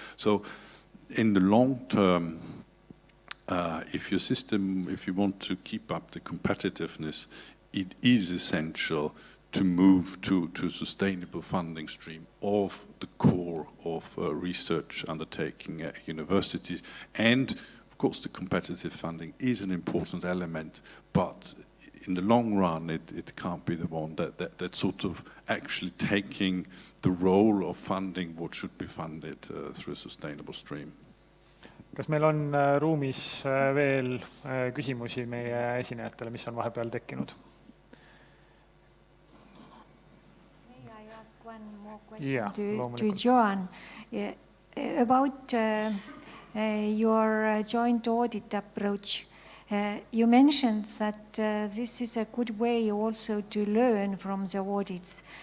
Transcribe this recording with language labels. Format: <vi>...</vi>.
<en>So in the long term, if you want to keep up the competitiveness, it is essential to move to a sustainable funding stream of the core of research undertaking at universities. And of course the competitive funding is an important element, but in the long run it can't be the one that sort of actually taking the role of funding what should be funded through a sustainable stream.</en> <et>Kas meil on ruumis veel küsimusi meie esinejatele, mis on vahepeal tekkinud?</et> <en>May I ask one more question to Joan about your joint audit approach? You mentioned that this is a good way also to learn from the audits.</en>